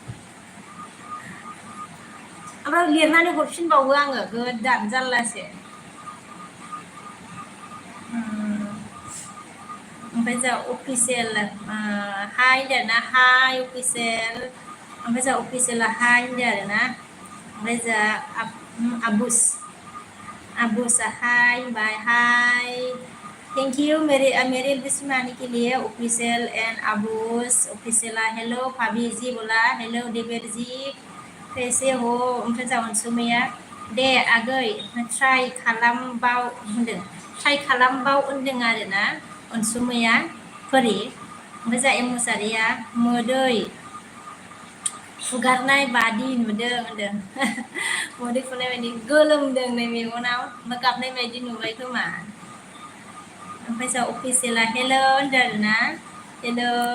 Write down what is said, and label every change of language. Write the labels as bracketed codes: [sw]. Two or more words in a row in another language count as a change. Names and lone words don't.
[brx] ओमफ्राय लिरनानै हरफिनबावो आङो गोदान जारलासो ओमफ्राय जोंहा अफिसियेल हाय होनदों ना हाय अफिसियेल ओमफ्राय जोंहा अफिसियेला हाय होनदों आरोना ओमफ्राय जोंहा आबुसा हाय होनबाय [en] hi thank you [hi] मेरे बिस्मा आने के लिए [en] official and [hi] अबूस ऑफिशियला हेलो भाभी जी बोला हेलो देवर जी कैसे हो ओमफ्राय [brx] जा अनसुमैया दे आगै ट्राइ खालामबाव होनदों आरोना अनसुमैया फोरि ओमफ्राय जा एमुसारिया मोदै फुगारनाय बादि नुदों होनदों मोदै फुनाय बायदि गोलोमदों नै मेगनाव ओमफ्राय गाबनाय बायदि नुबाय खोमा ओमफ्राय जा अफिसियेला हेल' होनदों आरोना हेल'